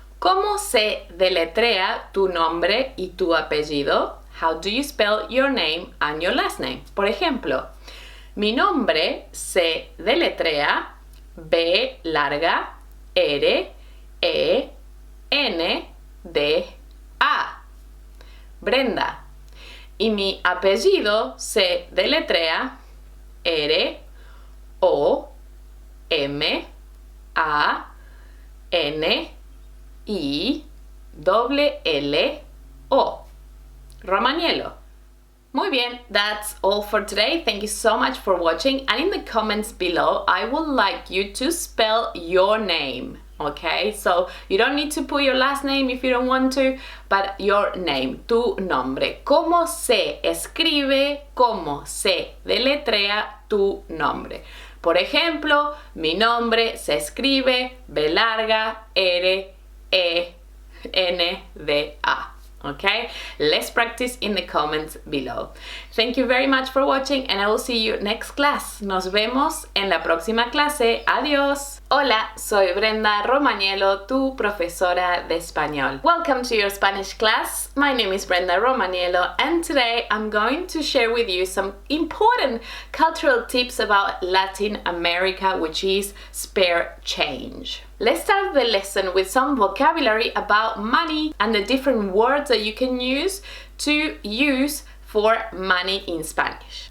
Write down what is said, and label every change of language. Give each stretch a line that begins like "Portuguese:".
Spanish: ¿Cómo se deletrea tu nombre y tu apellido?
English: How do you spell your name and your last name?
Spanish: Por ejemplo, mi nombre se deletrea B larga R E N D A. Brenda. Y mi apellido se deletrea R O M A N I L O. Romaniello. Muy bien,
English: that's all for today. Thank you so much for watching, and in the comments below I would like you to spell your name, okay? So you don't need to put your last name if you don't want to, but your name, tu nombre.
Spanish: ¿Cómo se escribe, cómo se deletrea tu nombre. Por ejemplo, mi nombre se escribe B larga R E N D A.
English: Okay, let's practice in the comments below. Thank you very much for watching and I will see you next class.
Spanish: Nos vemos en la próxima clase. Adiós. Hola, soy Brenda Romaniello, tu profesora de español.
English: Welcome to your Spanish class. My name is Brenda Romaniello and today I'm going to share with you some important cultural tips about Latin America, which is spare change. Let's start the lesson with some vocabulary about money and the different words that you can use to use for money in Spanish.